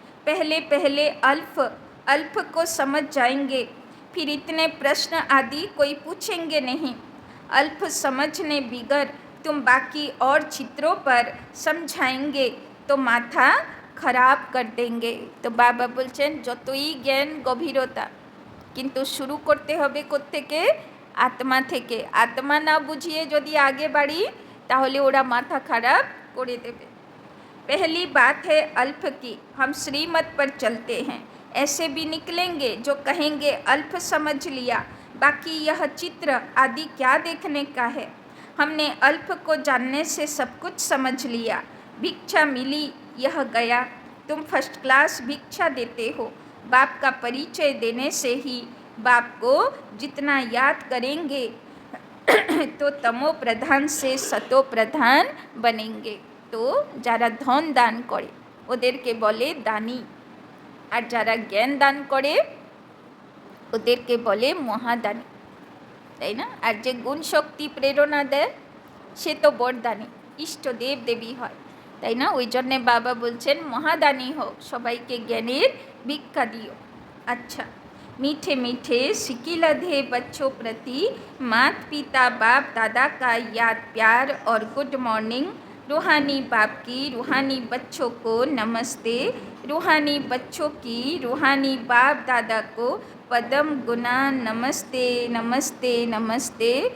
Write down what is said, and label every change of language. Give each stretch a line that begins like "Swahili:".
Hindi: पहले पहले अल्फ को समझ जाएंगे, फिर इतने प्रश्न आदि कोई पूछेंगे नहीं। अल्फ समझने बिगर तुम बाकी और चित्रों पर समझाएंगे तो माथा खराब कर देंगे। तो बाबा
Bangla: बोलছেন যতই জ্ঞান গভীরতা, কিন্তু শুরু করতে হবে কোত্থেকে, আত্মা থেকে। আত্মা না বুঝিয়ে যদি আগে বাড়ি তাহলে ওরা মাথা খারাপ করে দেবে।
Hindi: पहली बात है अल्फ की, हम श्रीमत पर चलते हैं। ऐसे भी निकलेंगे जो कहेंगे अल्फ समझ लिया, बाकी यह चित्र आदि क्या देखने का है। हमने अल्फ को जानने से सब कुछ समझ लिया। भिक्षा मिली यह गया, तुम फर्स्ट क्लास भिक्षा देते हो। बाप का परिचय देने से ही बाप को जितना याद करेंगे तो तमो प्रधान से सतो प्रधान बनेंगे। तो
Bangla: যারা ধন দান করে ওদেরকে বলে দানী, আর যারা জ্ঞান দান করে ওদেরকে বলে মহাদানী, তাই না। আর যে গুণ শক্তি প্রেরণা দেয় সে তো বরদানী, ইষ্টদেব দেবী হয়, তাই না। ওই জন্যে বাবা বলছেন মহাদানী হোক, সবাইকে জ্ঞানের ভিক্ষা দিও।
Hindi: अच्छा, मीठे मीठे सिकिलधे बच्चों प्रति मात पिता बाप दादा का याद प्यार और गुड मॉर्निंग। रूहानी बाप की रूहानी बच्चों को नमस्ते, रूहानी बच्चों की रूहानी बाप दादा को पदम गुना नमस्ते नमस्ते नमस्ते।